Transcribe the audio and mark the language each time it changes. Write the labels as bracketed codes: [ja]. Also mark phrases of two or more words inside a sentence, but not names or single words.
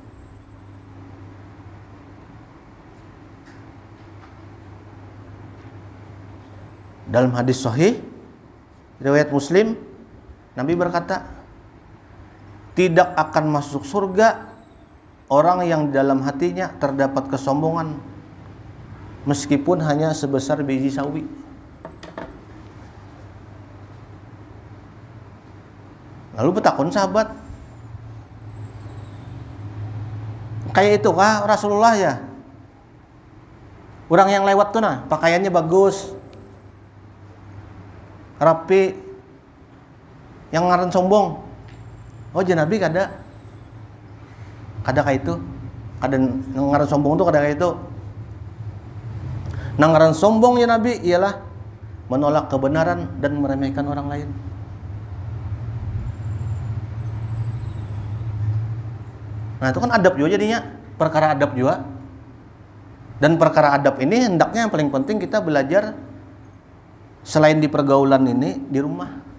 [id] Dalam hadis sahih riwayat Muslim, Nabi berkata, tidak akan masuk surga orang yang dalam hatinya terdapat kesombongan meskipun hanya sebesar biji sawi. [bjn] Lalu bertakun sahabat, kayak itu kah Rasulullah ya? Orang yang lewat tuh nah, pakaiannya bagus, rapi, yang ngaran sombong. Oh, Nabi kada kayak itu. Kada ngaran sombong tuh kada kayak itu. Ngaran sombong ya Nabi ialah menolak kebenaran dan meremehkan orang lain. Nah, itu kan adab juga jadinya, perkara adab juga. [id] Dan perkara adab ini hendaknya yang paling penting kita belajar selain di pergaulan ini di rumah.